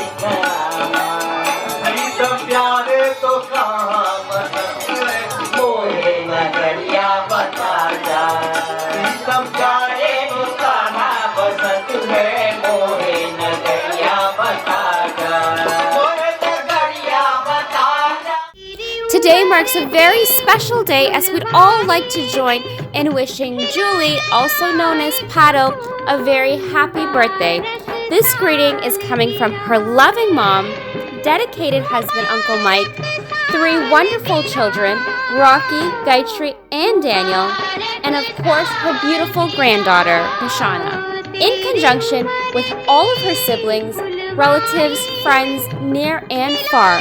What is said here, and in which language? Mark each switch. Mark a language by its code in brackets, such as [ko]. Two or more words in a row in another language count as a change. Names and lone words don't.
[hi] रामा सब प्यारे तो कहाँ मोहे नगरिया बता जा सब प्यारे तो कहाँ बसत है मोहे नगरिया बता जा मोहे नगरिया बता जा। [en] Today marks a very special day as we'd all like to join in wishing Julie, also known as Pato, a very happy birthday. This greeting is coming from her loving mom, dedicated husband Uncle Mike, 3 wonderful children, Rocky, Gayatri, and Daniel, and of course her beautiful granddaughter, Nishana, in conjunction with all of her siblings, relatives, friends, near and far.